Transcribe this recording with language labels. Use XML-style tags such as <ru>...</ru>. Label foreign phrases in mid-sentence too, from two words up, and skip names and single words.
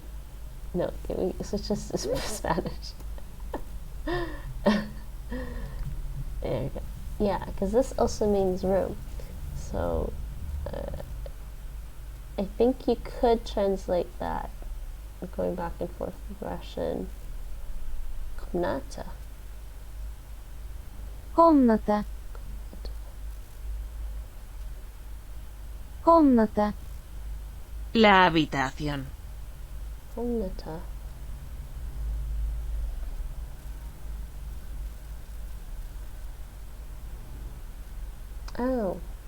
<en>No, can we switch this to Spanish? There we go. Yeah, because this also means room. So, I think you could translate that, going back and forth with Russian.</en> <ru>Komnata. Комната. Комната.</ru> <es>La habitación.</es> <ru>Komnata.</ru> <en>Oh.</en>